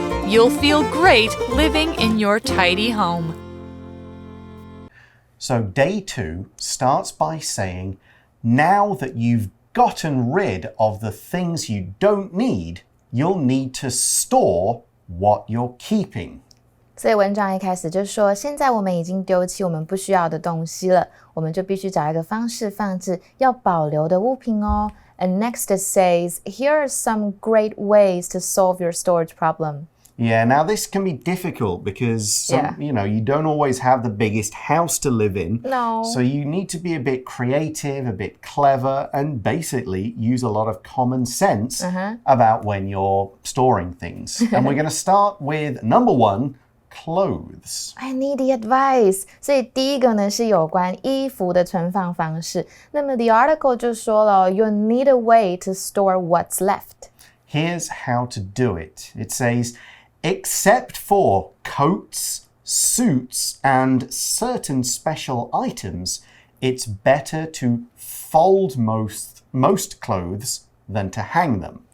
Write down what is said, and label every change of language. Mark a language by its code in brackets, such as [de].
[en] You'll feel great living in your tidy home. So day 2 starts by saying, now that you've gotten rid of the things you don't need, you'll need to store what you're keeping. [zh] 所以文章一开始就说，现在我们已经丢弃我们不需要的东西了，我们就必须找一个方式放置要保留的物品哦。 [en] And next it says, here are some great ways to solve your storage problem. Yeah, now this can be difficult because you don't always have the biggest house to live in. No. So you need to be a bit creative, a bit clever, and basically use a lot of common sense about when you're storing things. And we're going to start with number 1, clothes. I need the advice. [zh] 所以第一个呢是有关衣服的存放方式。那么 [en] the article [zh] 就说了 [en] you'll need a way to store what's left. Here's how to do it. It says, except for coats, suits, and certain special items, it's better to fold most clothes than to hang them.